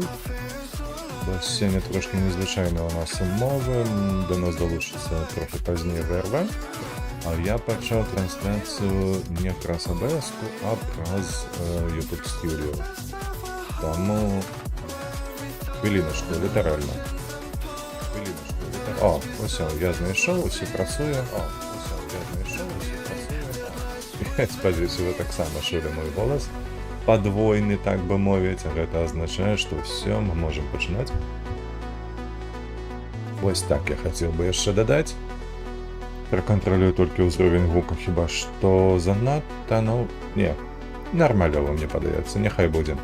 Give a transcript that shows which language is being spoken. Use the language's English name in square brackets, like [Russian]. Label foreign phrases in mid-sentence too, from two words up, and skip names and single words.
[Belarusian] Бо сёння трошкі незвычайна у нас умовы, да нас далучыцца трохі пазней ВРВ, а я пачаў трансляцыю не праз АБС-ку, а праз YouTube Studio. Таму хвіліначку, літаральна. [Ukrainian] О, ось я знайшов, усе працює. О, ось я знайшов, усе працює. [Belarusian] Я спадзяюся, ви так само чулі мой голос. Падвойны, так бы мовіць, а гэта азначае, што ўсё, мы можам пачынаць. Вось так я хацеў бы яшчэ дадаць. Пракантралюю толькі ўзровень гука, хіба што занадта, ну, не, нармалёва мне падаецца, няхай будзе.